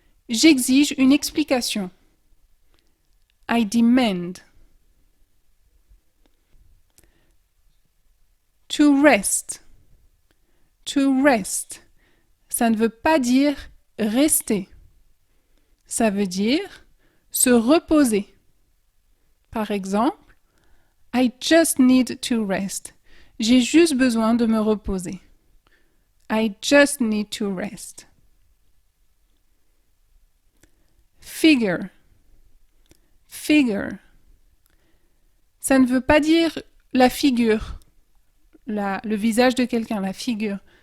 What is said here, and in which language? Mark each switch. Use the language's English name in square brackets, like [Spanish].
[French] J'exige une explication. [English] I demand. To rest. To rest. [French] Ça ne veut pas dire rester. Ça veut dire se reposer. Par exemple, [English] I just need to rest. [French] J'ai juste besoin de me reposer. [English] I just need to rest. [French] Figure. Figure. Ça ne veut pas dire la figure, le visage de quelqu'un, la figure.